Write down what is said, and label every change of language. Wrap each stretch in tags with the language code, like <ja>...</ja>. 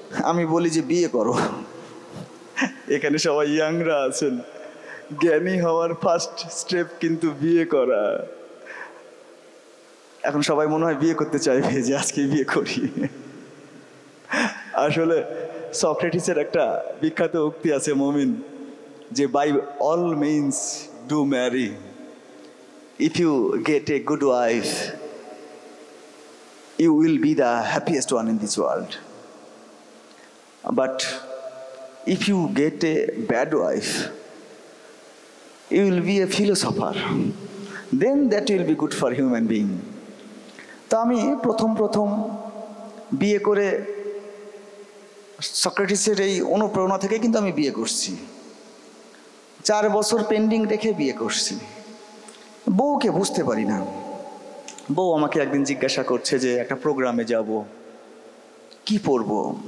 <bn>আমি বলি যে বিয়ে করো। এখানে সবাই ইয়াংরা আছেন, জ্ঞানী হওয়ার ফার্স্ট স্টেপ কিন্তু বিয়ে করা। এখন সবাই মনে হয় বিয়ে করতে চাইবে যে আজকে বিয়ে করি। আসলে সক্রেটিসের একটা বিখ্যাত উক্তি আছে মমিন, যে</bn> <en>By all means do marry, if you get a good wife, you will be the happiest one in this world. But if you get a bad wife, you will be a philosopher. Then that will be good for human being.</en> <bn>তো আমি প্রথম বিয়ে করে সক্রেটিসের এই অনুপ্রেরণা থেকে কিন্তু আমি বিয়ে করছি। 4 বছর পেন্ডিং রেখে বিয়ে করছি। বউকে বুঝতে পারি না। বউ আমাকে একদিন জিজ্ঞাসা করছে যে একটা প্রোগ্রামে যাব, কি পরবো?</bn>